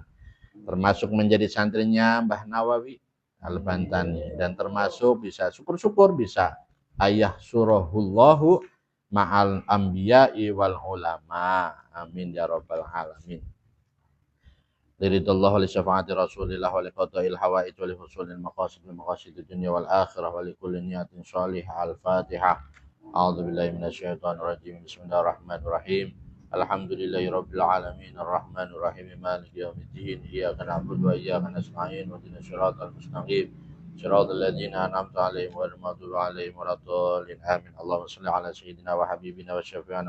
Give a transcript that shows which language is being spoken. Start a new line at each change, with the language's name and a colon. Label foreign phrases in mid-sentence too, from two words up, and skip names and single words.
Indonesian: Termasuk menjadi santrinya Mbah Nawawi Al-Bantani. Dan termasuk bisa syukur-syukur bisa
Arabic: يحشره الله مع الأنبياء والعلماء. آمين يا رب العالمين. لرضا الله ولشفاعة رسول الله ولقضاء الحوائج ولحصول المقاصد دنيا والآخرة ولكل نية صالحة. الفاتحة. أعوذ بالله من الشيطان الرجيم. بسم الله الرحمن الرحيم. الحمد لله رب العالمين الرحمن الرحيم مالك يوم الدين إياك نعبد وإياك نستعين اهدنا الصراط المستقيم صراط الذين أنعمت عليهم غير المغضوب عليهم ولا الضالين آمين اللهم صل على سيدنا وحبيبنا وشفيعنا